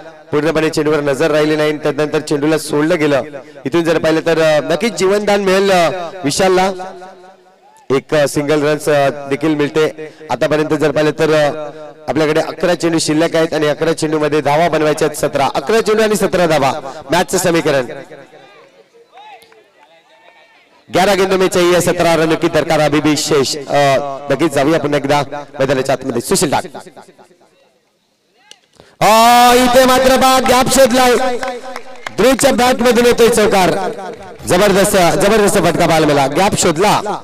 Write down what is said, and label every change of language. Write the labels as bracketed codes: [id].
[mr] पूर्णपणे चेंडूवर नजर राहिली नाही. त्यानंतर चेंडूला सोडलं गेलं. इथून जर पाहिलं तर नक्कीच जीवनदान मिळेल विशालला. एक सिंगल रन्स देखील मिळते. आतापर्यंत जर पाहिलं तर आपल्याकडे 11 चेंडू शिल्लक आहेत आणि 11 चेंडू मध्ये धावा बनवायच्या आहेत 17. 11 चेंडू आणि 17 धावा मॅचचं समीकरण. [hi] 11 गेंदों में चाहिए 17 रनों की दरकार अभी भी शेष। [mr] नक्कीच जाऊया पुन्हा एकदा मैदानाच्या आतमध्ये सुशील डाग इथे मात्र गॅप शोधलाय ध्रुवच्या बॅट मधून येतोय चौकार जबरदस्त फटका पाहायला मिळाला गॅप शोधला